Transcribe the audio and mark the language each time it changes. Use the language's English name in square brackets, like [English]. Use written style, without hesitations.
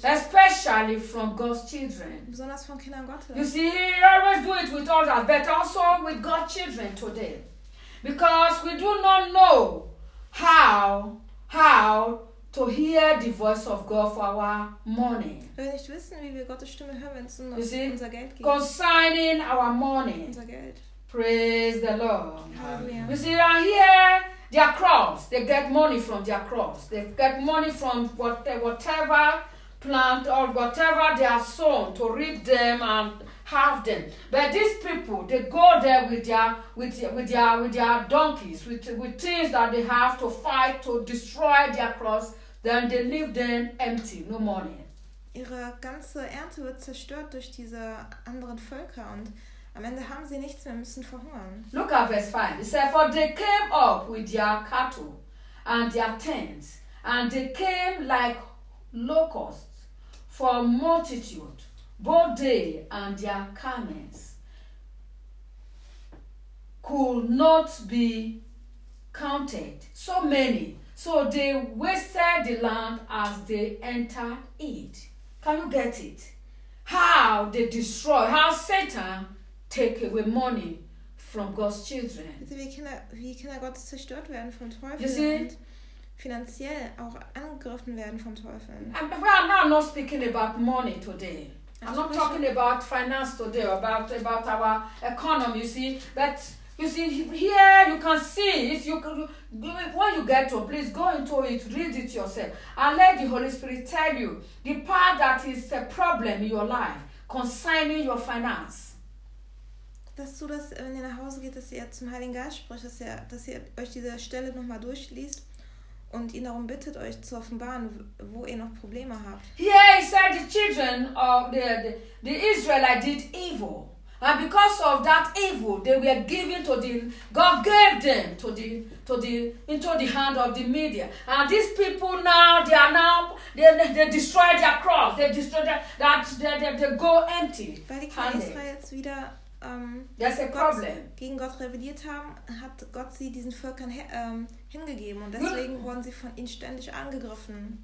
[English] Especially from God's children. [German] Besonders von Kindern Gottes. [English] You see, he always do it with others, but also with God's children today. Because we do not know how to hear the voice of God for our money. [German] Wir wollen nicht wissen, wie wir Gottes Stimme hören, wenn es um unser Geld geht. [English] Concerning our money. [German] Unser Geld. [English] Praise the Lord. Hallelujah. You see, and here, their crops, they get money from their crops. They get money from whatever plant or whatever they are sown to reap them and have them. But these people, they go there with their donkeys, with things that they have to fight to destroy their crops. Then they leave them empty, no money. [German] Ihre ganze Ernte wird zerstört durch diese anderen Völker und am Ende haben sie nichts mehr, müssen verhungern. [English] Look at verse 5. It says, for they came up with their cattle and their tents and they came like locusts for multitude, both they and their camels could not be counted. So many. So they wasted the land as they entered it. Can you get it? How they destroy, how Satan take away money from God's children. [German] Wie kann er Gott zerstört werden vom Teufel? [English] You see? [German] Und finanziell auch angegriffen werden vom Teufel. [English] I'm not speaking about money today. I'm not talking about finance today, about our economy, you see. But you see, here you can see, if you can, when you get to, please go into it, read it yourself, and let the Holy Spirit tell you the part that is a problem in your life concerning your finance. [German] Dass du das, wenn ihr nach Hause geht, dass ihr zum Heiligen Geist spricht, dass ihr euch diese Stelle nochmal durchliest und ihn darum bittet, euch zu offenbaren, wo ihr noch Probleme habt. [English] Here he said the children of the Israelites did evil. And because of that evil, they were given to the God gave them into the hand of the media. And these people now they destroy their crops. They destroy that they go empty. [German] Weil die Kinder Israels wieder Das ist der Problem. Gegen Gott rebelliert haben, hat Gott sie diesen Völkern hingegeben und deswegen wurden sie von ihnen ständig angegriffen.